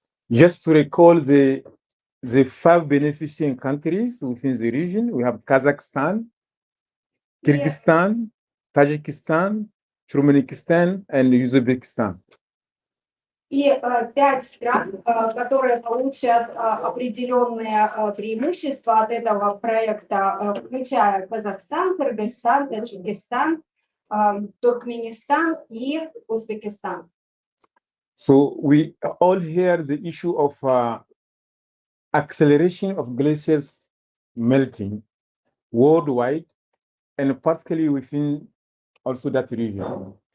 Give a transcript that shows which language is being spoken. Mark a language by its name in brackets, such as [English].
[English] Just to recall the five beneficiary countries within the region, we have Kazakhstan, Kyrgyzstan, Tajikistan, Turkmenistan, and Uzbekistan. [Russian] И 5 стран, которые получат определенные преимущества от этого проекта, включая Казахстан, Кыргызстан, Таджикистан, Туркменистан и Узбекистан. [English] So we all hear the issue of acceleration of glaciers melting worldwide, and particularly within also that region.